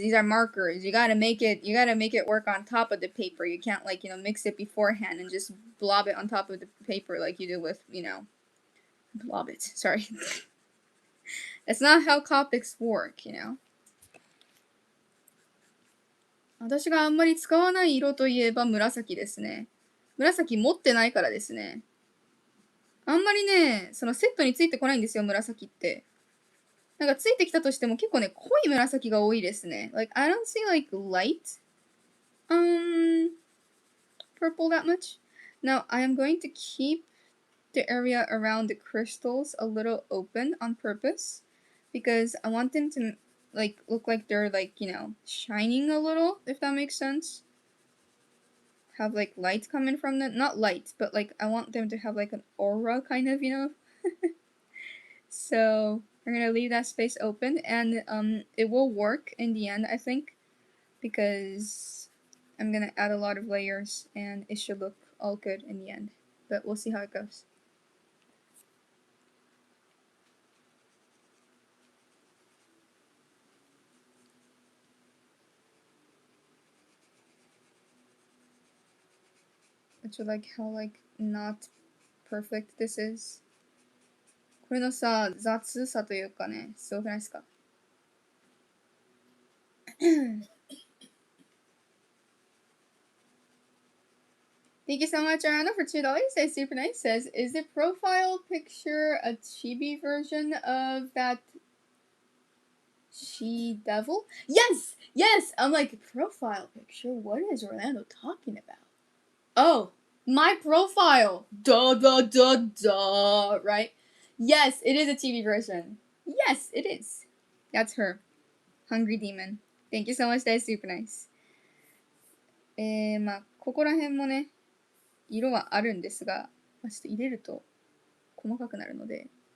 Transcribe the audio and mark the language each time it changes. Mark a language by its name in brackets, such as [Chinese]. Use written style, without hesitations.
[English] These are markers. You gotta make it work on top of the paper. You can't, like, you know, mix it beforehand and just blob it on top of the paper like you do with, you know, blob it. Sorry. That's not how Copics work, you know. [Japanese] 私があんまり使わない色といえば紫ですね。紫持ってないからですね。あんまりね、そのセットについてこないんですよ、紫って。なんかついてきたとしても結構ね、濃い紫が多いですね。 [English] Like, I don't see like light, purple that much. Now, I am going to keep the area around the crystals a little open on purpose because I want them to like look like they're like, you know, shining a little, if that makes sense. Have like light coming from them. Not light, but like I want them to have like an aura kind of, you know. So we're gonna leave that space open and it will work in the end, I think, because I'm gonna add a lot of layers and it should look all good in the end. But we'll see how it goes. Which I like how like not perfect this is. [Japanese] これのさ、雑さというかね、すごくないですか? [English] Thank you so much, Ariana, for $2. That's super nice. Says, is the profile picture a chibi version of that she devil? Yes! Yes! I'm like, profile picture? What is Orlando talking about? Oh, my profile! Duh, duh, duh, duh, right? Yes, it is a TV version. Yes, it is. That's her. Hungry Demon. Thank you so much, that's super nice. [Japanese] まあ、ここら辺もね、色はあるんですが、まあ、ちょっと入れると細かくなるので、